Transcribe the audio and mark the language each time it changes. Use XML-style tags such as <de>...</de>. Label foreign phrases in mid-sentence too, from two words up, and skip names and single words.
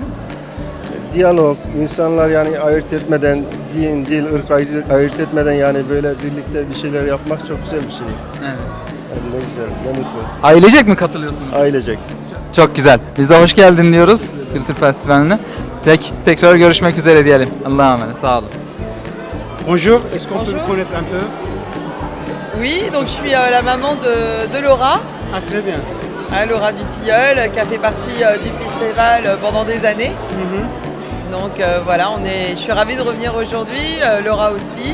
<tr>Diyalog, insanlar yani ayırt etmeden, din, dil, ırk ayırt etmeden yani böyle birlikte bir şeyler yapmak çok güzel bir şey. Evet. Yani ne güzel, ne mutlu. Ailecek mi katılıyorsunuz? Ailecek. Çok güzel. Biz de hoş geldin diyoruz Kültür Festivali'ne. Tekrar görüşmek üzere diyelim. Allah'a emanet. Sağ olun.</tr> <fr>Bonjour, est-ce qu'on peut Bonjour. vous connaître un peu? Oui, donc je suis la maman de Laura, Ah, très bien. Laura Dutilleul, qui a fait partie du festival pendant des années. Donc voilà, je suis ravie de revenir aujourd'hui, Laura aussi.</fr>